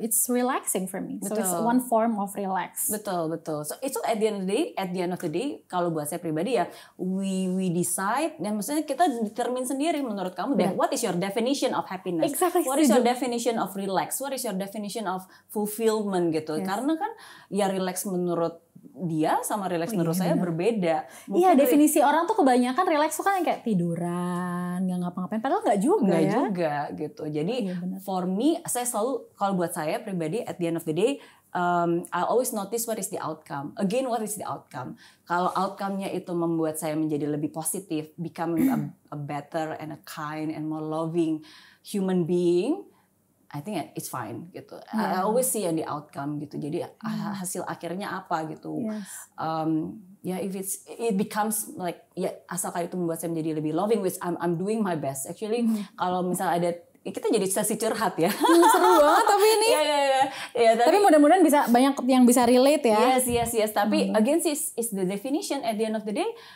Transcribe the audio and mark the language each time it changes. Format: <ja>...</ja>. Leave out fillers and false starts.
<en>It's relaxing for me. So it's one form of relax. Betul. So itu at the end of the day, kalau buat saya pribadi ya, we decide,</en> <id>dan maksudnya kita determine sendiri menurut kamu,</id> <en>what is your definition of happiness? Exactly. What is your definition of relax? What is your definition of fulfillment gitu?</en> <id>Karena kan ya relax menurut dia sama relax menurut saya berbeda. Iya, definisi orang tuh kebanyakan relax tuh kan kayak tiduran, nggak ngapa-ngapain. Padahal nggak juga</id> <en>gitu. Jadi for me,</en> <id>saya selalu, kalau buat saya pribadi,</id> <en>at the end of the day, I always notice what is the outcome. Again, what is the outcome?</en> <id>Kalau outcome-nya itu membuat saya menjadi lebih positif,</id> <en>becoming a better and a kind and more loving human being, I think it's fine gitu. I always see the outcome gitu.</en> <id>Jadi hasil akhirnya apa gitu.</id> <en>If it becomes like</en> <id>asalkan itu membuat saya menjadi lebih loving,</id> <en>which I'm doing my best.</en> <id>Actually kalau misalnya ada, kita jadi sesi curhat ya. Seru banget tapi ini. Tapi mudah-mudahan bisa banyak yang bisa relate ya.</id> <en>Yes. Tapi again is the definition at the end of the day.</en>